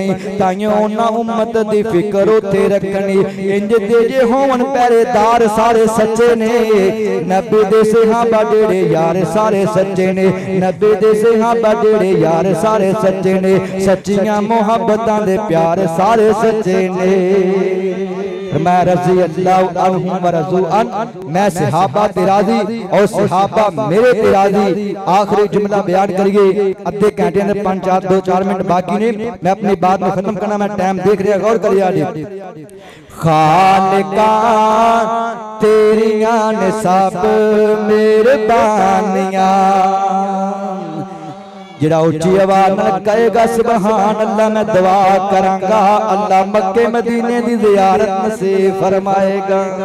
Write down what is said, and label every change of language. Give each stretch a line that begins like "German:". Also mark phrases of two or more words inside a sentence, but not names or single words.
Punjabi: تائیوں انہاں امت دی فکر اتھے رکھنی، اینج دے جے ہوون پہرے دار سارے سچے نے. نبی دے صحابہ جیہڑے یار سارے سچے نے، نبی دے صحابہ جیہڑے یار سارے سچے نے. سچیاں محبتاں دے پیار سارے سچے نے.
Arabic: میں رضی اللہ عنہم ورضوا عن,
Punjabi: میں صحابہ تے راضی اور صحابہ میرے تے راضی. آخری جملہ بیان کریے، ادھے گھنٹے میں 2-4 منٹ باقی نے، میں اپنی گل میں ختم کرنا، میں ٹائم دیکھ رہا. غور کریے، خالقا تیریاں نے سب مہربانیاں. جیہڑا اچی آواز نال کہے گا
Arabic: سبحان اللہ,
Punjabi: میں دعا کراں گا اللہ مکے مدینے دی زیارت نصیب فرمائے گا.